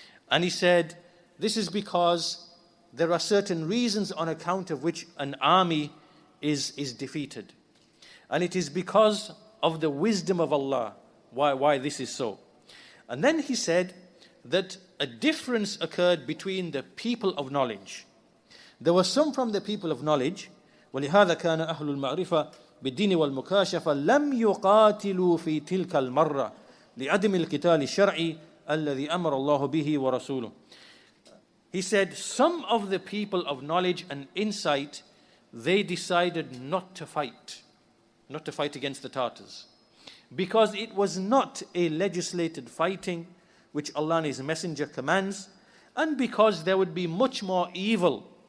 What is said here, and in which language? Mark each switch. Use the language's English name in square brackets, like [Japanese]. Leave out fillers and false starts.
[English] And he said, this is because there are certain reasons on account of which an army is defeated. And it is because of the wisdom of Allah why this is so. And then he said that a difference occurred between the people of knowledge. There were some from the people of knowledge, [Arabic] وَلِهَذَا كَانَ أَهْلُ الْمَعْرِفَةِ بِالدِّينِ وَالْمُكَاشَفَةِ لَمْ يُقَاتِلُوا فِي تِلْكَ الْمَرَّةِ لِعَدْمِ الْقِتَالِ الشَّرْعِ الَّذِي أَمَرَ اللَّهُ بِهِ وَرَسُولُهُ. [English] He said, some of the people of knowledge and insight, they decided not to fight against the Tartars, because it was not a legislated fighting which Allah and His Messenger commands, and because there would be much more evil